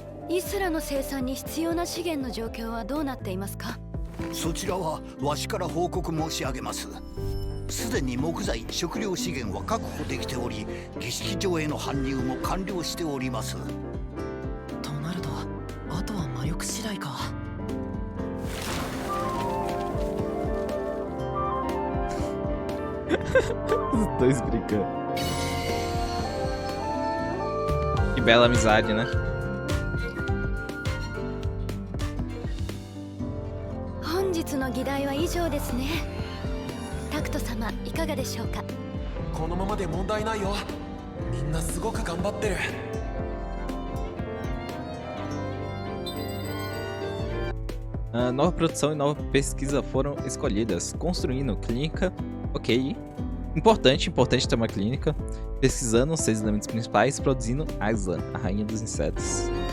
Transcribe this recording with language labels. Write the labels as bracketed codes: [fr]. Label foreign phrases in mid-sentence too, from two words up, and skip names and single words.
[ja] イスラの生産に必要な資源の状況はどうなっていますか？そちらはわしから報告申し上げます。すでに木材、食料資源は確保できており、儀式場への搬入も完了しております。となると、あとは魔力次第か。 [pt] Os dois brigando. Que bela amizade, né? [ja] 本日の議題は以上ですね。タクト様いかがでしょうか？このままで問題ないよ。みんなすごく頑張ってる。 [pt] Nova produção e nova pesquisa foram escolhidas. Construindo clínica, ok. Importante ter uma clínica. Pesquisando os 6 elementos principais. Produzindo Aslan, a rainha dos insetos.